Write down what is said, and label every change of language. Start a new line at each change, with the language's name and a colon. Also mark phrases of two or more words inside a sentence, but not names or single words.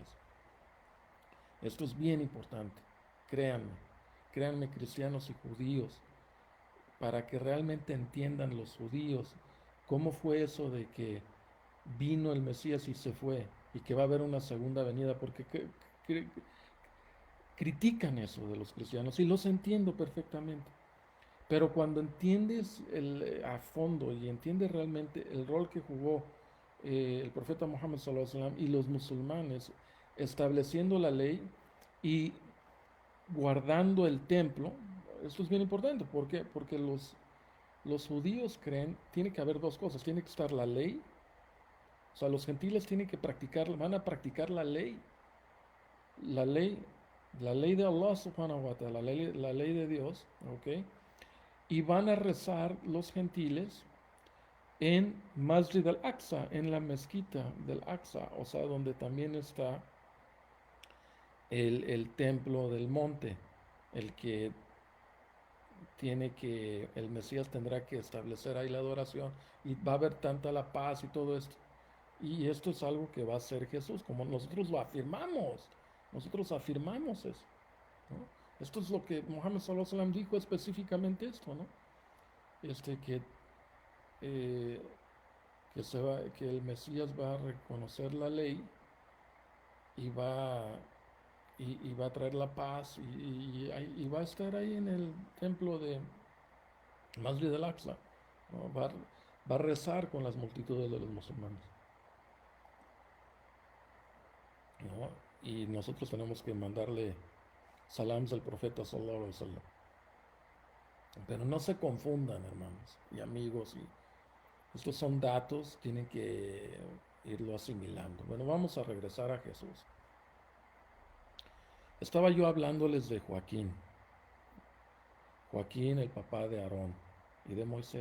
Spanish: Esto es bien importante, créanme, créanme cristianos y judíos, para que realmente entiendan los judíos cómo fue eso de que vino el Mesías y se fue, y que va a haber una segunda venida, porque critican eso de los cristianos, y los entiendo perfectamente. Pero cuando entiendes a fondo y entiendes realmente el rol que jugó el profeta Muhammad
Arabic: صلى الله عليه وسلم
Spanish: y los musulmanes estableciendo la ley y guardando el templo, esto es bien importante. ¿Por qué? Porque los judíos creen, tiene que haber dos cosas. Tiene que estar la ley, o sea, los gentiles tienen que practicar, van a practicar la ley, la ley de Allah
Arabic: سبحانه وتعالى,
Spanish: la ley de Dios, ¿ok? Y van a rezar los gentiles en Masjid al-Aqsa, en la mezquita del Aqsa, o sea, donde también está el templo del monte, el que el Mesías tendrá que establecer ahí la adoración y va a haber tanta la paz y todo esto. Y esto es algo que va a hacer Jesús, como nosotros lo afirmamos. Nosotros afirmamos eso, ¿no? Esto es lo que Muhammad
Arabic: صلى الله عليه وسلم
Spanish: dijo específicamente esto, ¿no? Que, eh, que el Mesías va a reconocer la ley y y va a traer la paz y va a estar ahí en el templo de Masjid al-Aqsa, ¿no? Va a rezar con las multitudes de los musulmanes, ¿no? Y nosotros tenemos que mandarle salams al profeta
Arabic: صلى الله عليه وسلم.
Spanish: Pero no se confundan, hermanos y amigos, estos son datos, tienen que irlo asimilando. Bueno, vamos a regresar a Jesús. Estaba yo hablándoles de Joaquín, Joaquín el papá de Aarón y de Moisés.